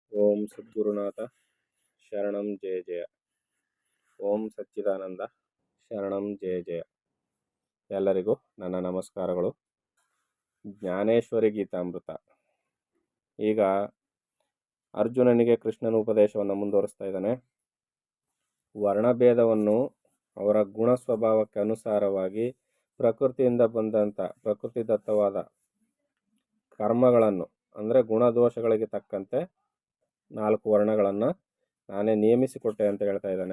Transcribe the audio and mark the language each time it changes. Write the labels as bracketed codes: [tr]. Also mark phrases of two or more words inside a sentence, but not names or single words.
[sa] ಓಂ ಸದ್ಗುರುನಾಥ ಶರಣಂ ಜಯ ಜಯ. ಓಂ ಸಚ್ಚಿದಾನಂದ ಶರಣಂ ಜಯ ಜಯ. [kn] ಎಲ್ಲರಿಗೂ ನನ್ನ ನಮಸ್ಕಾರಗಳು. ಜ್ಞಾನೇಶ್ವರಿ ಗೀತಾಮೃತ. ಈಗ ಅರ್ಜುನನಿಗೆ ಕೃಷ್ಣನ ಉಪದೇಶವನ್ನು ಮುಂದುವರಿಸ್ತಾ ಇದ್ದಾನೆ. ವರ್ಣಭೇದವನ್ನು ಅವರ ಗುಣ ಸ್ವಭಾವಕ್ಕೆ ಅನುಸಾರವಾಗಿ ಪ್ರಕೃತಿಯಿಂದ ಬಂದಂಥ ಪ್ರಕೃತಿದತ್ತವಾದ ಕರ್ಮಗಳನ್ನು ಅಂದರೆ ಗುಣದೋಷಗಳಿಗೆ ತಕ್ಕಂತೆ 4 ವರ್ಣಗಳನ್ನು ನಾನೇ ನಿಯಮಿಸಿಕೊಟ್ಟೆ ಅಂತ ಹೇಳ್ತಾ ಇದ್ದಾನೆ.